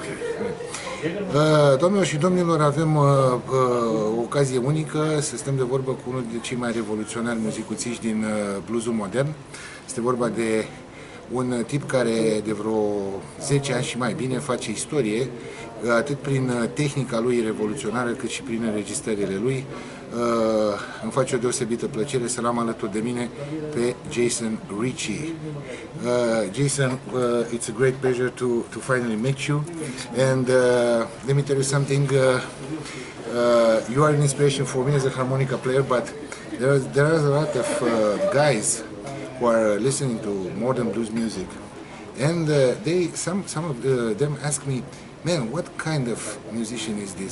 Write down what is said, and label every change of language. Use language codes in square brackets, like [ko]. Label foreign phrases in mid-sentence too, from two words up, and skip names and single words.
[ro] Doamnelor și domnilor, avem o ocazie unică să stăm de vorbă cu unul dintre cei mai revoluționari muzicuțiști din bluesul modern. Este vorba de un tip care de vreo 10 ani și mai bine face istorie, atât prin tehnica lui revoluționară, cât și prin înregistrările lui. Îmi face o deosebită plăcere să l-am alături de mine pe Jason Ricci. [en] Jason, it's a great pleasure to finally meet you. And let me tell you something. You are an inspiration for me as a harmonica player, but there are a lot of guys who are listening to modern blues music, and some of them ask me, man, what kind of musician is this?